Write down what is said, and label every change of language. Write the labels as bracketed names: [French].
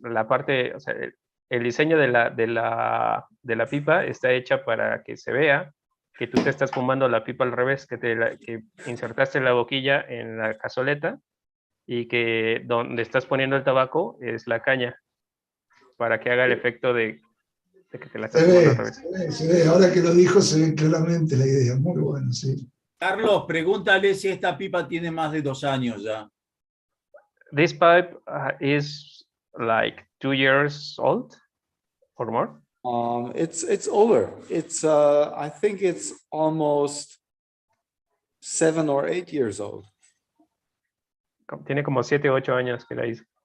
[Spanish] La parte, o sea, el diseño de la pipa está hecha para que se vea que tú te estás fumando la pipa al revés, que insertaste la boquilla en la cazoleta y que donde estás poniendo el tabaco es la caña, para que haga el efecto de que te la estás fumando al revés. Se ve, ahora que lo dijo se ve claramente la idea, muy bueno, sí. Carlos, pregúntale si esta pipa tiene más de 2 años ya. [English] This pipe is like 2 years old or more. It's older. It's I think it's almost 7 or 8 years old. [Spanish] Tiene como 7 o 8 años que la hizo.